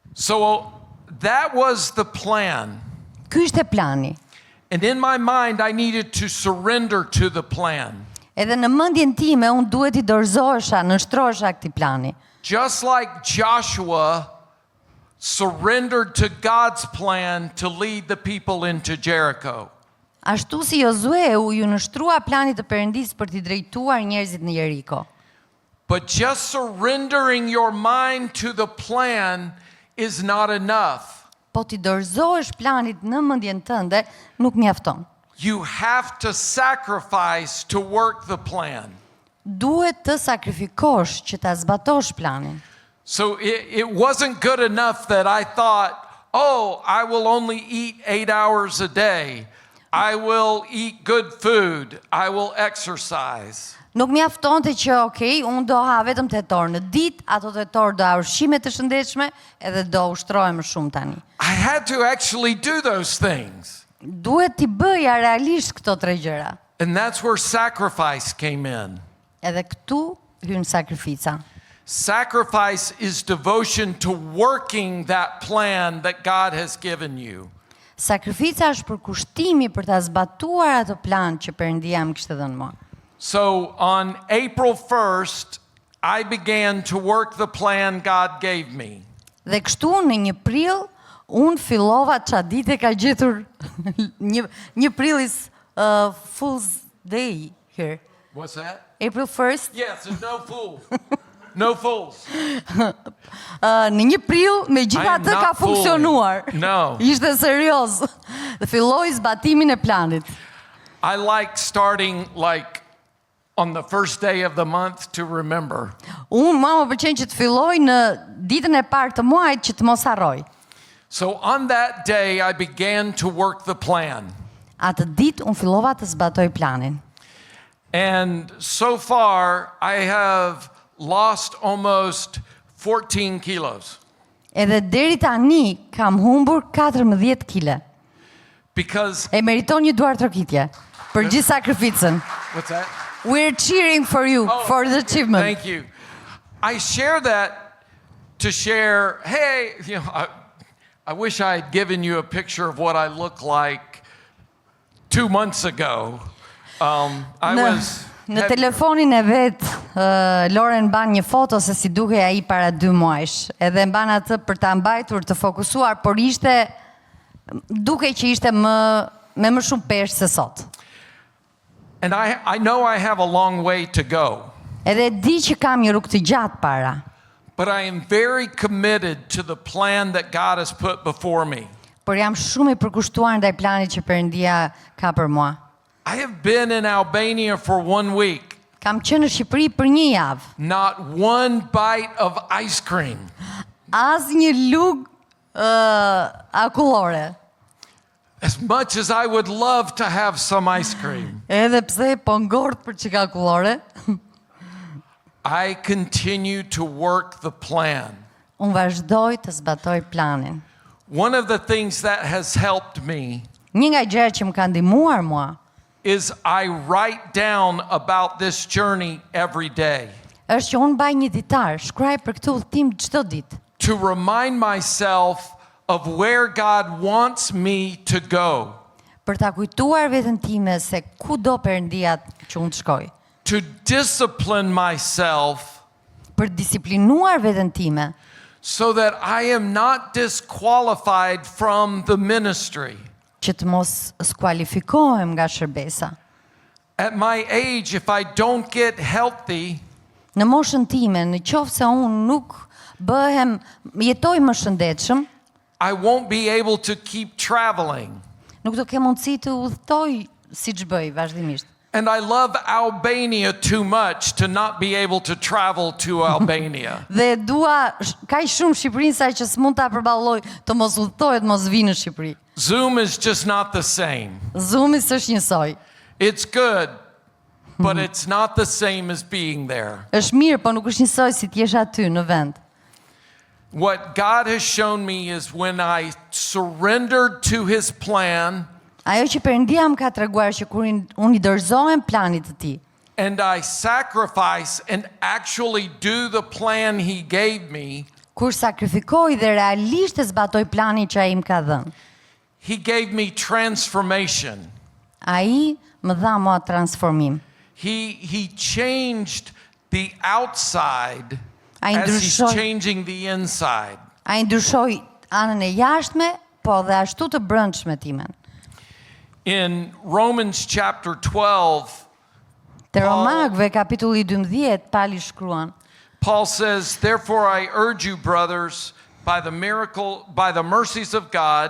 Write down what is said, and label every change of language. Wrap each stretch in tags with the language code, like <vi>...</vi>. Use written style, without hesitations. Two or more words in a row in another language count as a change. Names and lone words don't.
<en>So that was the plan.</en> <sq>Ky ishte plani.</sq> <en>And in my mind, I needed to surrender to the plan.</en> <sq>Edhe në mendjen time unë duhet I dorëzohesha, nështrohesha këtij plani.</sq> <en>Just like Joshua surrendered to God's plan to lead the people into Jericho.</en> <sq>Ashtu si Jozue u nështrua planit të Perëndisë për t'i drejtuar njerëzit në Jeriko.</sq> <en>But just surrendering your mind to the plan is not enough.</en> <sq>Po t'i dorëzohesh planit në mendjen tënde nuk mjafton.</sq> <en>You have to sacrifice to work the plan.</en> <sq>Duhet të sakrifikosh që ta zbatosh planin.</sq> <en>So it wasn't good enough that I thought, oh, I will only eat 8 hours a day. I will eat good food. I will exercise.</en> <sq>Nuk mjaftonte që unë do ha vetëm 8 orë në ditë, ato 8 orë do ha ushqime të shëndetshme edhe do ushtrohem më shumë tani.</sq> <en>I had to actually do those things.</en> <sq>Duhet t'i bëja realisht këto 3 gjëra.</sq> <en>And that's where sacrifice came in.</en> <sq>Edhe këtu hyn sakrifica.</sq> <en>Sacrifice is devotion to working that plan that God has given you.</en> <sq>Sakrifica është përkushtimi për ta zbatuar atë plan që Perëndia më kishte dhënë mua.</sq> <en>So on April 1st, I began to work the plan God gave me.</en> <sq>Dhe kështu në 1 prill unë fillova çfarë ditë ka gjetur 1 prill</sq> <en>is Fool's Day here. What's that? April 1st. Yes, there's no fool. No fools.</en> <sq>Në 1 prill megjithatë ka funksionuar.</sq> <en>No.</en> <sq>Ishte serioz. Dhe filloi zbatimin e planit.</sq> <en>I like starting like on the first day of the month to remember.</en> <sq>Unë më pëlqen që të filloj në ditën e parë të muajit që të mos harroj.</sq> <en>So on that day I began to work the plan.</en> <sq>Atë ditë unë fillova të zbatoj planin.</sq> <en>And so far I have lost almost 14 kilos.</en> <sq>Edhe deri tani kam humbur 14 kg.</sq> <en>Because</en> <sq>E meriton një duar trokitje për gjithë sakrificën.</sq> <en>what's that? We're cheering for you for the achievement. Thank you. I share that to share, hey, I wish I had given you a picture of what I look like 2 months ago.</en> <sq>Në telefonin e vet, Loren ban një foto se si duhej ai para 2 muajsh. Edhe mban atë për ta mbajtur të fokusuar, por dukej që ishte me më shumë peshë se sot.</sq> <en>And I know I have a long way to go.</en> <sq>Edhe di që kam një rrugë të gjatë para.</sq> <en>But I am very committed to the plan that God has put before me.</en> <sq>Por jam shumë I përkushtuar ndaj planit që Perëndia ka për mua.</sq> <en>I have been in Albania for 1 week.</en> <sq>Kam qenë në Shqipëri për 1 javë.</sq> <en>Not one bite of ice cream.</en> <sq>Asnjë lugë akullore.</sq> <en>As much as I would love to have some ice cream.</en> <sq>Edhe pse po ngort për çika akullore.</sq> <en>I continue to work the plan.</en> <sq>Unë vazhdoj të zbatoj planin.</sq> <en>One of the things that has helped me</en> <sq>Një nga gjërat që më kanë ndihmuar mua</sq> <en>is I write down about this journey every day.</en> <sq>Është që unë mbaj një ditar, shkruaj për këtë udhëtim çdo ditë.</sq> <en>To remind myself of where God wants me to go.</en> <sq>Për ta kujtuar veten time se ku do Perëndia që unë të shkoj.</sq> <en>To discipline myself</en> <sq>Për disiplinuar veten time,</sq> <en>so that I am not disqualified from the ministry.</en> <sq>që të mos skualifikohem nga shërbesa.</sq> <en>At my age, if I don't get healthy,</en> <sq>Në moshën time, në qoftë se unë nuk jetoj më shëndetshëm,</sq> <en>I won't be able to keep traveling.</en> <sq>nuk do kem mundësi të udhtoj siç bëj vazhdimisht.</sq> <en>And I love Albania too much to not be able to travel to Albania.</en> <sq>Dhe dua kaq shumë Shqipërinë sa që s'mund ta përballoj të mos udhtohet, mos vi në Shqipëri.</sq> <en>Zoom is just not the same.</en> <sq>Zoomi s'është njësoj.</sq> <en>It's good, but it's not the same as being there.</en> <sq>Është mirë, po nuk është njësoj si të jesh aty në vend.</sq> <en>What God has shown me is when I surrendered to His plan</en> <sq>Ajo që Perëndia më ka treguar që kur unë I dorëzohem planit të Tij,</sq> <en>and I sacrifice and actually do the plan He gave me,</en> <sq>kur sakrifikoj dhe realisht e zbatoj planin që ai më ka dhënë.</sq> <en>He gave me transformation.</en> <sq>Ai më dha mua transformim.</sq> <en>He changed the outside</en> <sq>Ai</sq> <en>as he's</en> <sq>ndryshoi,</sq> <en>changing the inside.</en> <sq>ai ndryshoi anën e jashtme, po dhe ashtu të brendshme timen.</sq> <en>In Romans chapter 12,</en> <sq>Te Romakëve kapitulli 12 Pali shkruan:</sq> <en>Paul says, "Therefore I urge you, brothers, by the mercies of God,</en>